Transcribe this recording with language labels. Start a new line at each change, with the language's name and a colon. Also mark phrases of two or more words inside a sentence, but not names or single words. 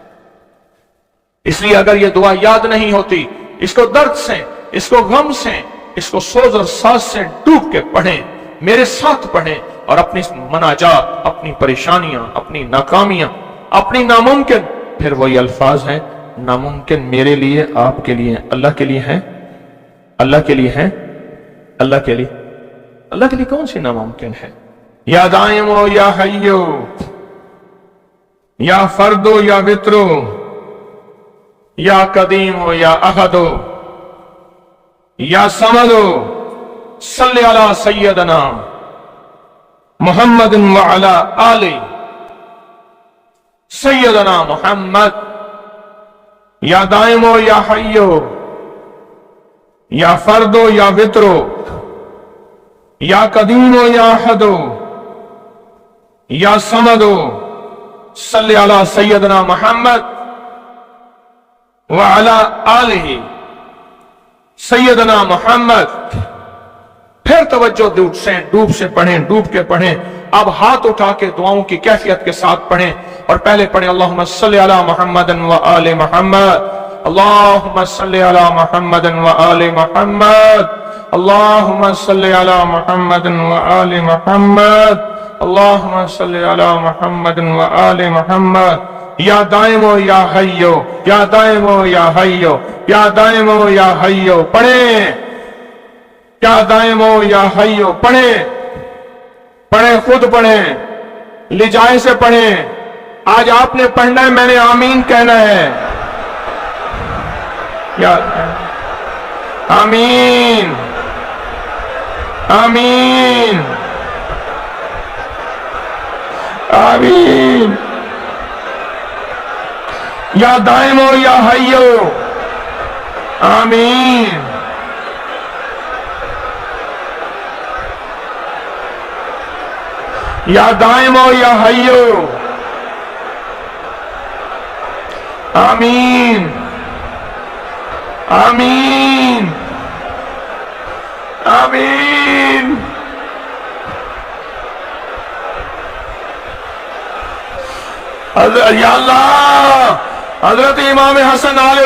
Urdu: اس لیے اگر یہ دعا یاد نہیں ہوتی، اس کو درد سے، اس کو غم سے، اس کو سوز اور ساز سے ڈوب کے پڑھیں، میرے ساتھ پڑھیں، اور اپنی مناجات، اپنی پریشانیاں، اپنی ناکامیاں، اپنی ناممکن، پھر وہی الفاظ ہیں، ناممکن میرے لیے، آپ کے لیے، اللہ کے لیے ہیں، اللہ کے لیے ہیں، اللہ کے لیے، اللہ کے لیے کون سی ناممکن ہے?
Arabic: يا دائم يا حي، يا فرد يا وتر، يا قديم يا أحد، يا صمد, صل على سيدنا محمد وعلى آل سيدنا محمد. يا دائم يا حي، يا فرد يا وتر، يا قديم يا أحد، يا صمد, صل على سيدنا محمد وعلى آله سيدنا محمد.
Urdu: پھر توجہ ڈوب سے پڑھیں، ڈوب کے پڑھیں. اب ہاتھ اٹھا کے دعاؤں کی کیفیت کے ساتھ پڑھیں، اور پہلے پڑھیں
Arabic: اللهم صل على محمد وآل محمد، اللهم صل على محمد وآل محمد، اللهم صل على محمد وآل محمد، اللهم صل على محمد وآل محمد. يا دائم يا حي، يا دائم يا حي، يا دائم يا حي, पढ़ें। يا دائم يا حي,
Urdu: پڑھیں، پڑھیں، خود پڑھیں، لجائے سے پڑھیں. آج آپ نے پڑھنا ہے، میں نے آمین کہنا ہے.
Arabic: يا آمين، آمين، آمين. يا دائم يا حي، آمين. يا دائم يا حي، آمين.
Urdu: آمین آمین. یا اللہ، حضرت امام حسن علیہ